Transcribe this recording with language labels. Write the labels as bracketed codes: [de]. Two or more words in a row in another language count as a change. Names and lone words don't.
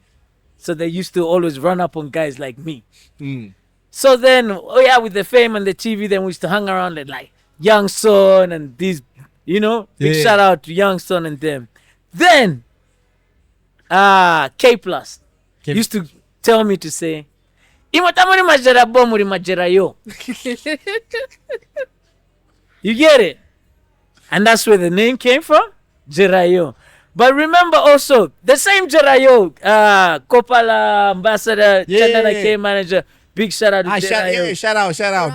[en] So they used to always run up on guys like me. So then, with the fame and the TV, then we used to hang around with like Young Son and these, big Yeah. shout out to Young Son and them. Then, K Plus used to tell me to say, "Imatamuri majera bomuri majera yo." You get it? And that's where the name came from, Jerayo. But remember also, the same Jerayo, Kopala ambassador, Yeah. Chandana K manager, big shout out to Jerayo. Shout out.